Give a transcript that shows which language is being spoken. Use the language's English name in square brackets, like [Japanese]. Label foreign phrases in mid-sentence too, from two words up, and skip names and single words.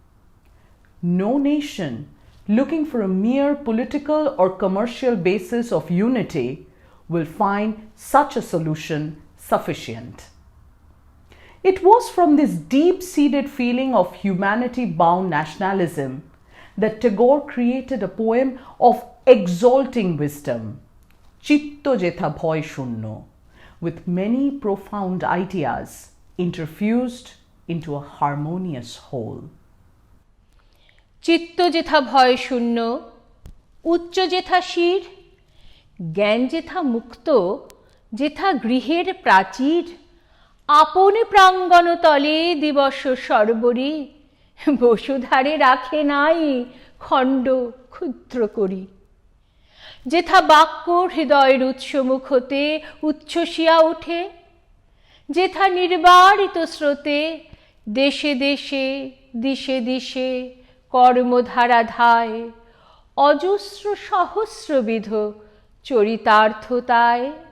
[English] No nation looking for a mere political or commercial basis of unity will find such a solution sufficient." It was from this deep-seated feeling of humanity-bound nationalism that Tagore created a poem of exalting wisdom, [Bangla] চিত্ত যেথা ভয় শূন্য, [English] with many profound ideas interfused into a harmonious whole. [Bangla] চিত্ত যেথা ভয় শূন্য, উচ্চ যেথা শির, জ্ঞান যেথা মুক্ত, যেথা গৃহের প্রাচীর, আপন প্রাঙ্গণ তলে দিবস সর্বরি, বসুধারে রাখে নাই খণ্ড ক্ষুদ্র করি, যেথা বাক্য হৃদয়ের উৎসমুখ হতে উচ্ছ্বসিয়া ওঠে, যেথা নির্বারিত স্রোতে দেশে দেশে দিশে দিশে কর্মধারা ধায়, অজস্র সহস্রবিধ চরিতার্থতায়,